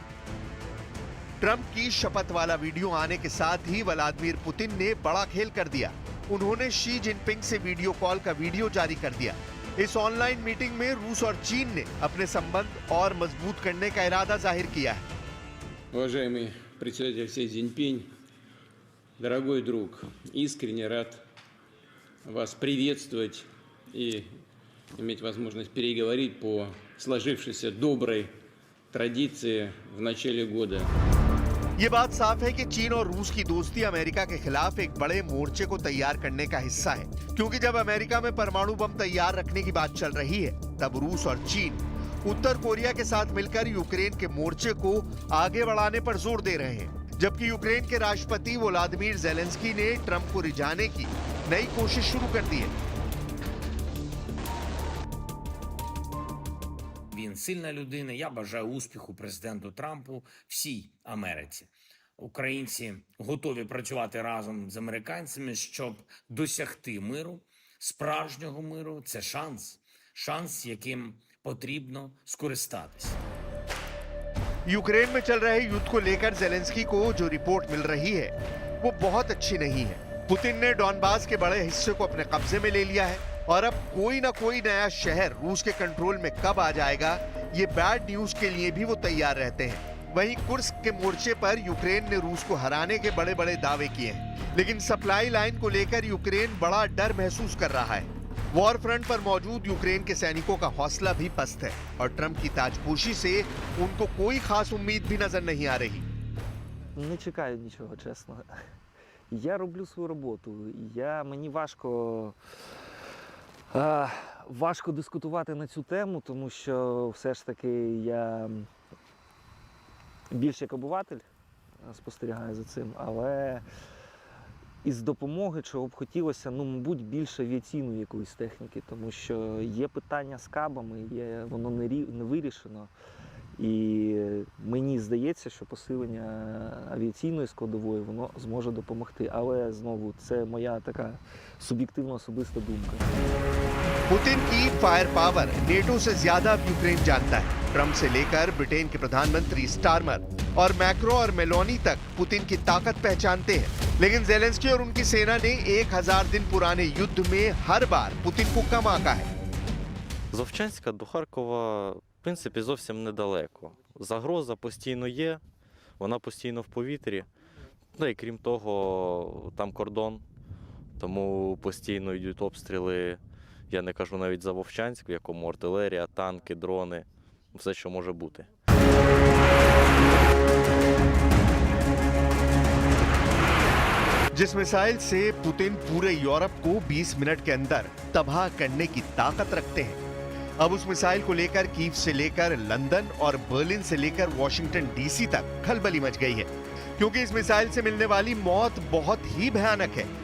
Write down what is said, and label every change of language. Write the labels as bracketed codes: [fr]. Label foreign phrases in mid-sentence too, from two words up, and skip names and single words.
[hi] ट्रंप की शपथ वाला वीडियो आने के साथ ही व्लादिमीर पुतिन ने बड़ा खेल कर दिया। उन्होंने शी जिनपिंग से [en] video call [hi] का वीडियो जारी कर दिया। इस [en] online meeting [hi] में रूस और चीन ने अपने संबंध और मजबूत करने का इरादा जाहिर किया है। [ru] Уважаемый председатель Си Цзиньпинь, дорогой друг, искренне рад вас приветствовать и иметь возможность переговорить по сложившейся доброй традиции в начале года. [hi] ये बात साफ है कि चीन और रूस की दोस्ती अमेरिका के खिलाफ एक बड़े मोर्चे को तैयार करने का हिस्सा है, क्योंकि जब अमेरिका में परमाणु बम तैयार रखने की बात चल रही है, तब रूस और चीन उत्तर कोरिया के साथ मिलकर यूक्रेन के मोर्चे को आगे बढ़ाने पर जोर दे रहे हैं। जबकि यूक्रेन के राष्ट्रपति वोलोदिमीर ज़ेलेंस्की ने ट्रंप को रिझाने की नई कोशिश शुरू कर दी है। [uk] Він сильна людина. Я бажаю успіху президенту Трампу, всій Америці. Українці готові працювати разом з американцями, щоб досягти миру, справжнього миру. Це шанс, яким потрібно скористатися. [hi] यूक्रेन में चल रहे युद्ध को लेकर ज़ेलेंस्की को जो रिपोर्ट मिल रही है वो बहुत अच्छी नहीं है। पुतिन ने डॉनबास के बड़े हिस्से को अपने कब्जे में ले लिया है और अब कोई ना कोई नया शहर रूस के कंट्रोल में कब आ जाएगा, ये [en] bad news [hi] के लिए भी वो तैयार रहते हैं। वहीं कुर्स्क के मोर्चे पर यूक्रेन ने रूस को हराने के बड़े बड़े दावे किए हैं, लेकिन [en] supply line [hi] को लेकर यूक्रेन बड़ा डर महसूस कर रहा है। [en] war front [hi] पर मौजूद यूक्रेन के सैनिकों का हौसला भी पस्त है और ट्रंप की ताजपोशी से उनको कोई खास उम्मीद भी नजर नहीं आ रही। [uk] Не чекаю нічого, чесно. Я роблю свою роботу. Мені важко дискутувати на цю тему, тому що все ж таки я більш як обиватель спостерігаю за цим, але із допомоги, чого б хотілося, мабуть, більше авіаційної якоїсь техніки, тому що є питання з кабами, воно не вирішено. І мені здається, що посилення авіаційної складової, воно зможе допомогти. Але, знову, це моя така суб'єктивна особиста думка. [hi] पुतिन की [en] fire power [hi] नेटो से ज्यादा अब यूक्रेन जानता है। ट्रंप से लेकर ब्रिटेन के प्रधानमंत्री स्टारमर और मैक्रो और मेलोनी तक पुतिन की ताकत पहचानते हैं। लेकिन ज़ेलेंस्की और उनकी सेना ने 1000 दिन पुराने युद्ध में हर बार पुतिन को कम आंका है। [uk] З Вовчанська до Харкова, в принципі, зовсім недалеко. Загроза постійно є, вона постійно в повітрі. Ну і крім того, там кордон, тому постійно йдуть обстріли. Я не кажу навіть за Вовчанськ, в якому артилерія, танки, дрони, все, що може бути. [hi] जिस मिसाइल से पुतिन पूरे यूरोप को 20 मिनट के अंदर तबाह करने की ताकत रखते हैं, अब उस मिसाइल को लेकर कीव से लेकर लंदन और बर्लिन से लेकर वॉशिंगटन डीसी तक खलबली मच गई है, क्योंकि इस मिसाइल से मिलने वाली मौत बहुत ही भयानक है।